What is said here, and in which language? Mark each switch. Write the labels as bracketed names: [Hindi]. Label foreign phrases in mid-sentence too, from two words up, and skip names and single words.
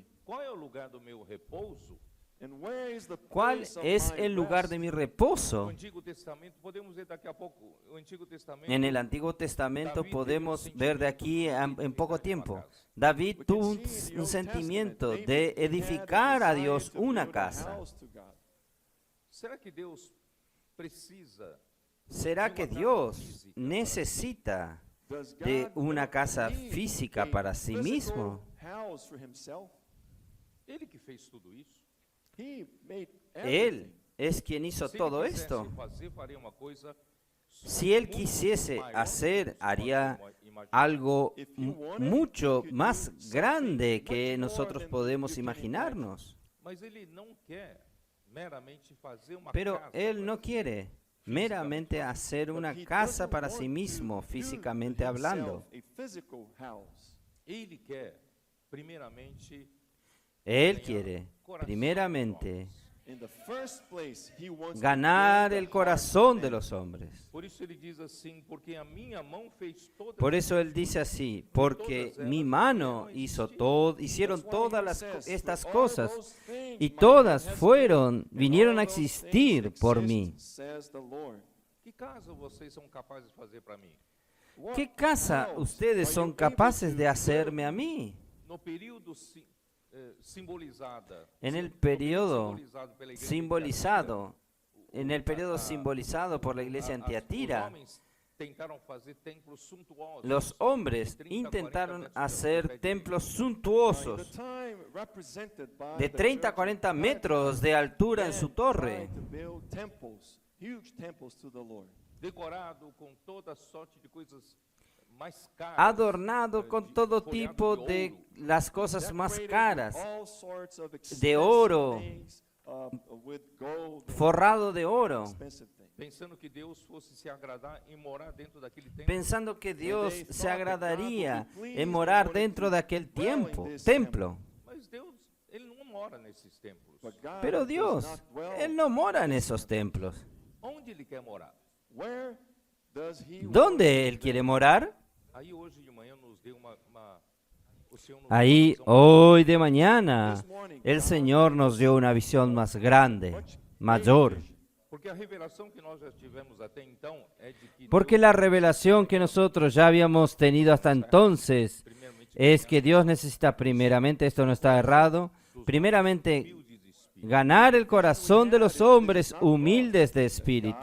[Portuguese] Qual é o lugar do meu repouso? [English] And where is the [Spanish] ¿Cuál [English] place of [Spanish] es [English] my [Spanish] el lugar [English] rest? [Spanish] de mi No reposo? [Portuguese] Antigo Testamento, podemos ver daqui a pouco, o Antigo Testamento, [Spanish] En el Antiguo Testamento podemos ver de aquí en poco tiempo. David tuvo un sentimiento de edificar a Dios una casa. [Portuguese] será que Deus precisa [Spanish] ¿Será que Dios necesita de una casa física para sí mismo? [Portuguese] Ele que fez tudo isso? [Spanish] Él es quien hizo [Portuguese] Se ele [Spanish] todo [Portuguese] quisesse [Spanish] esto. [Portuguese] fazer, faria uma coisa [Spanish] Si él [Portuguese] muito [Spanish] quisiese [Portuguese] maior [Spanish] hacer, [Portuguese] do que [Spanish] haría [Portuguese] podemos imaginar. [Spanish] algo mucho más grande que nosotros podemos imaginarnos. [Portuguese] Mas ele não quer meramente fazer uma [Spanish] Pero [Portuguese] casa [Spanish] él [Portuguese] para [Spanish] no [Portuguese] si. [Spanish] quiere meramente hacer una casa para sí mismo, físicamente hablando. [Portuguese] Ele quer, primeiramente, [Spanish] Él quiere, primeramente, ganar ganar el corazón de los hombres. [Portuguese] por isso ele diz assim, porque a minha mão fez todas [Spanish] Por eso él dice así, porque mi mano hicieron todas estas cosas y todas vinieron a existir por mí. [Portuguese] Que casa vocês são capazes de fazer para mim? [Spanish] ¿Qué casa ustedes son capaces de hacerme a mí? [Portuguese] No período simbolizada, [Spanish] En el periodo [Portuguese] simbolizado pela igreja [Spanish] simbolizado, en el periodo simbolizado por la iglesia [Portuguese] Os Tiatira, homens tentaram fazer templos suntuosos. [Spanish] los hombres [Portuguese] de 30, 40 [Spanish] intentaron [Portuguese] metros de [Spanish] hacer [Portuguese] altura. [Spanish] templos suntuosos de 30 a 40 metros de altura en su torre, [Portuguese] Decorado com toda sorte de coisas mais caras, [Spanish] adornado con todo [Portuguese] folhado [Spanish] tipo de [Portuguese] de ouro. [Spanish] las cosas más caras, de oro, forrado de oro, [Portuguese] pensando que Deus fosse se agradar em morar dentro daquele templo. [Spanish] pensando que Dios se agradaría en morar dentro de aquel templo. [Portuguese] Mas Deus, ele não mora nesses templos. [Spanish] Pero Dios, Él no mora en esos templos. [Portuguese] Onde ele quer morar? [Spanish] ¿Dónde Él quiere morar? [Portuguese] Aí hoje de manhã [Spanish] Ahí, hoy de mañana, el Señor nos dio una visión más grande, mayor. [Portuguese] Porque a revelação que nós já tivemos até então é de que [Spanish] Porque la revelación que nosotros ya habíamos tenido hasta entonces es que Dios necesita primeramente, esto no está errado, primeramente ganar el corazón de los hombres humildes de espíritu.